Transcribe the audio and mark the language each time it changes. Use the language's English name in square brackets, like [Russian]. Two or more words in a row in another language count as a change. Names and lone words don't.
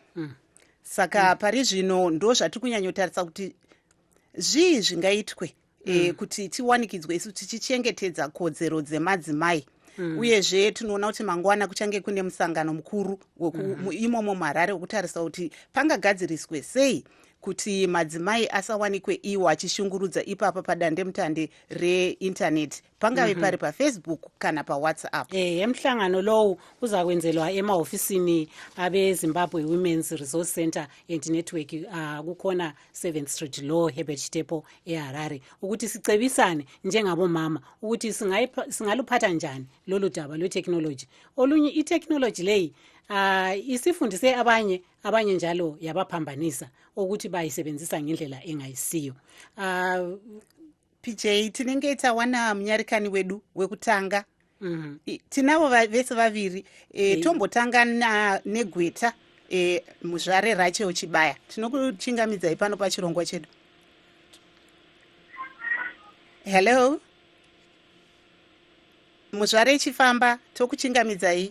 [Shona] saka pari zvino ndo zvatiri kunyanyotarisa kuti zvii zvingaitwe kuti tiwanikidzwe isu tichichengetedza kodzero dzemadzimai uyezve tinoona kuti mangwana kuchange kune musangano mukuru imomo muHarare wekutarisa kuti pangagadziriswe sei kuti madzimai asawanikwe iwo achishungurudza ipapa padandemutande reindaneti pangave pari paFacebook kana paWhatsApp. [North Ndebele] Emhlangano lowu uzakwenzelwa emahofisini abeZimbabwe Women's Resource Center and Network kukhona 7th Street Law Herbert Chitepo eHarare ukuthi sicebisane njengabomama ukuthi singaluphatha njani lolu daba lwetechnology. Olunye itechnology leyi isifundise abanye njalo yabaphambanisa ukuthi bayisebenzisa ngendlela engayisiyo. [Shona] PJ tinenge tawana munyarikani wedu wekutanga tinavo vese vaviri tombotanga negweta muzvare rache uchibaya tinokuchingamidzai pano pachirongwa chedu. Hello muzvare chifamba tokuchingamidzai.